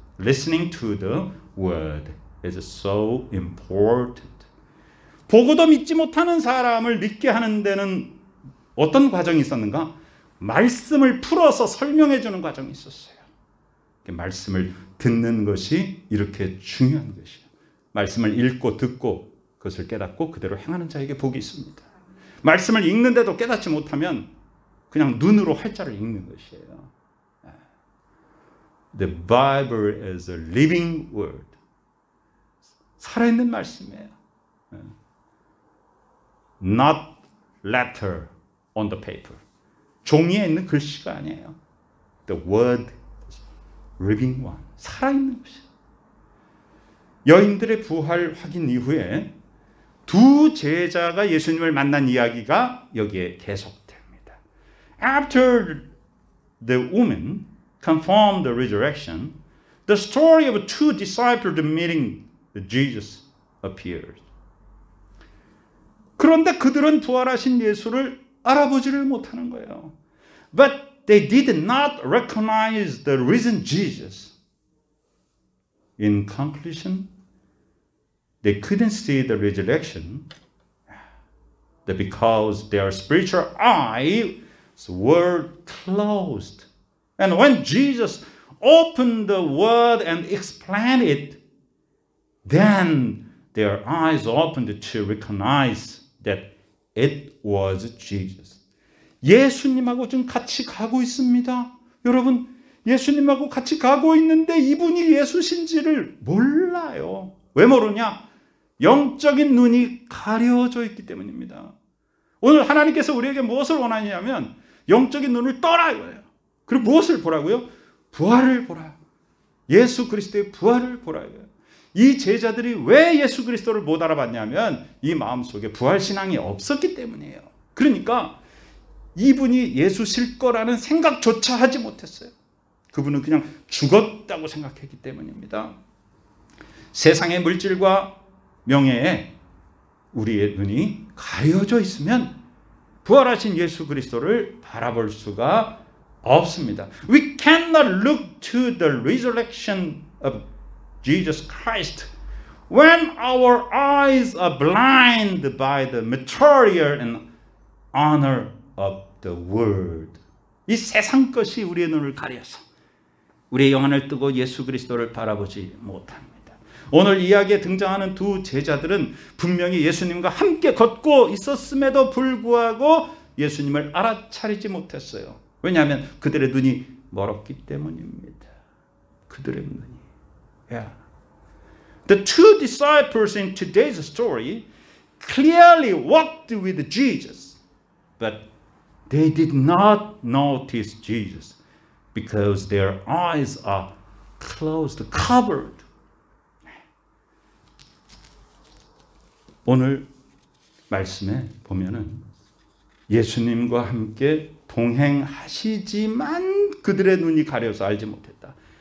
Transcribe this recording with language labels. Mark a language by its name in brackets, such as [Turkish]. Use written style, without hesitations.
[English] Listening to the word is so important. [Korean] 보고도 믿지 못하는 사람을 믿게 하는 데는 어떤 과정이 있었는가? 말씀을 풀어서 설명해 주는 과정이 있었어요. 말씀을 듣는 것이 이렇게 중요한 것이에요. 말씀을 읽고 듣고 그것을 깨닫고 그대로 행하는 자에게 복이 있습니다. 말씀을 읽는데도 깨닫지 못하면 그냥 눈으로 활자를 읽는 것이에요. [English] The Bible is a living word. [Korean] 살아있는 말씀이에요. [English] Not letter on the paper. [Korean] 종이에 있는 글씨가 아니에요. [English] The word is living one. [Korean] 살아있는 것이에요. 여인들의 부활 확인 이후에 두 제자가 예수님을 만난 이야기가 여기에 계속됩니다. [English] After the woman confirmed the resurrection, the story of two disciples meeting Jesus appears. [Korean] 그런데 그들은 부활하신 예수를 알아보지를 못하는 거예요. [English] But they did not recognize the risen Jesus. In conclusion, they couldn't see the resurrection because their spiritual eyes were closed. And when Jesus opened the word and explained it, then their eyes opened to recognize that it was Jesus. [Korean] 예수님하고 지금 같이 가고 있습니다. 여러분, 예수님하고 같이 가고 있는데 이분이 예수신지를 몰라요. 왜 모르냐? 영적인 눈이 가려져 있기 때문입니다. 오늘 하나님께서 우리에게 무엇을 원하냐면 영적인 눈을 떠라 이거예요. 그리고 무엇을 보라고요? 부활을 보라. 예수 그리스도의 부활을 보라 이거예요. 이 제자들이 왜 예수 그리스도를 못 알아봤냐면 이 마음속에 부활신앙이 없었기 때문이에요. 그러니까 이분이 예수실 거라는 생각조차 하지 못했어요. 그분은 그냥 죽었다고 생각했기 때문입니다. 세상의 물질과 명예에 우리의 눈이 가려져 있으면 부활하신 예수 그리스도를 바라볼 수가 없습니다. [English] We cannot look to the resurrection of Jesus Christ when our eyes are blind by the material and honor of the world. [Korean] 이 세상 것이 우리의 눈을 가려서 우리의 영안을 뜨고 예수 그리스도를 바라보지 못합니다. 오늘 이야기에 등장하는 두 제자들은 분명히 예수님과 함께 걷고 있었음에도 불구하고 예수님을 알아차리지 못했어요. 왜냐하면 그들의 눈이 멀었기 때문입니다. 그들의 눈이. Yeah. [English] The two disciples in today's story clearly walked with Jesus, but they did not notice Jesus because their eyes are closed, covered. [Korean] 오늘 말씀에 보면은 예수님과 함께 동행하시지만 그들의 눈이 가려서 알지 못했다.